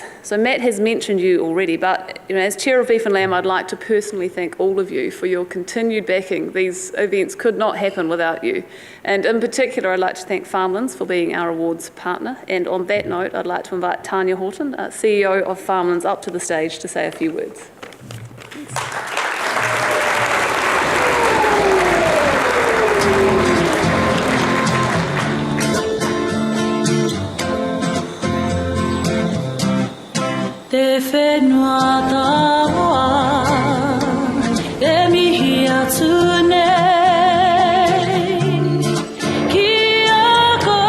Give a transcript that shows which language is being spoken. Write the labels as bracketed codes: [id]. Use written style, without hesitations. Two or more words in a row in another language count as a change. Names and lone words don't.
[en] So Matt has mentioned you already, but as Chair of Beef and Lamb, I'd like to personally thank all of you for your continued backing. These events could not happen without you. And in particular, I'd like to thank Farmlands for being our awards partner. And on that note, I'd like to invite Tanya Horton, CEO of Farmlands, up to the stage to say a few words. Thanks. [mi] Te whenua tawa, e mihi atu nei, ki a